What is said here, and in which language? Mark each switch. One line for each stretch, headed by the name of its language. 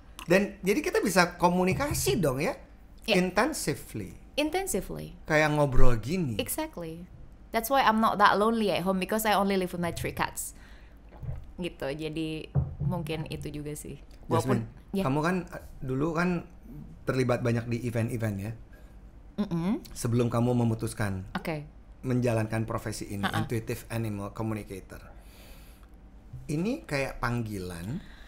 Indonesian: Dan jadi kita bisa komunikasi dong ya? Intensively. Kayak ngobrol gini.
English: Exactly. That's why I'm not that lonely at home, because I only live with my 3 cats.
Indonesian: Gitu. Jadi mungkin itu juga sih. Walaupun kamu kan dulu kan terlibat banyak di event-event ya. Sebelum kamu memutuskan menjalankan profesi ini, Intuitive Animal Communicator. Ini kayak panggilan.